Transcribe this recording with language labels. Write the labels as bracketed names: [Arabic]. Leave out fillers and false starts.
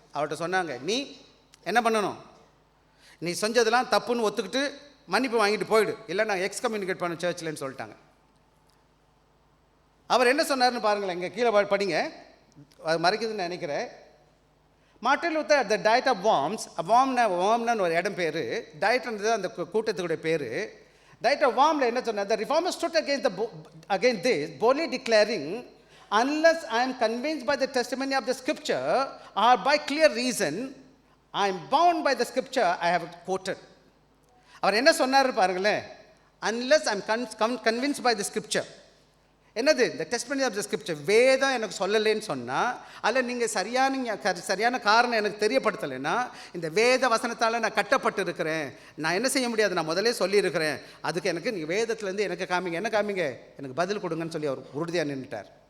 [Tamil] அவர்கிட்ட சொன்னாங்க, நீ என்ன பண்ணணும், நீ செஞ்சதெல்லாம் தப்புன்னு ஒத்துக்கிட்டு மன்னிப்பு வாங்கிட்டு போயிடு, இல்லை நான் எக்ஸ்கம்யூனிகேட் பண்ண சர்ச்சில்னு சொல்லிட்டாங்க. அவர் என்ன சொன்னார்னு பாருங்களேன், இங்கே கீழே படிங்க, அது மறைக்குதுன்னு நினைக்கிறேன். Martin Luther at the diet of worms, வார்ம்னு ஒரு இடம் பேர், டயட்ன்றது அந்த கூட்டத்துடைய பேர். டயட் ஆஃப் வார்மில் என்ன சொன்னார்? [English] The reformers stood against this, boldly declaring, unless I am convinced by the testimony of the scripture or by clear reason, I am bound by the scripture I have quoted. [Tamil] அவர் என்ன சொன்னார் பாருங்களேன், [English] unless I am convinced by the scripture. [Tamil] என்னது? [English] the testimony of the scripture. [Tamil] வேதம் எனக்கு சொல்லலைன்னு சொன்னால், அதில் நீங்கள் சரியான காரணம் எனக்கு தெரியப்படுத்தலைன்னா, இந்த வேத வசனத்தால் நான் கட்டப்பட்டு இருக்கிறேன், நான் என்ன செய்ய முடியாது, நான் முதலே சொல்லியிருக்கிறேன், அதுக்கு எனக்கு நீங்கள் வேதத்துலேருந்து எனக்கு காமிங்க, என்ன காமிங்க, எனக்கு பதில் கொடுங்கன்னு சொல்லி அவர் உறுதியாக நின்றுட்டார்.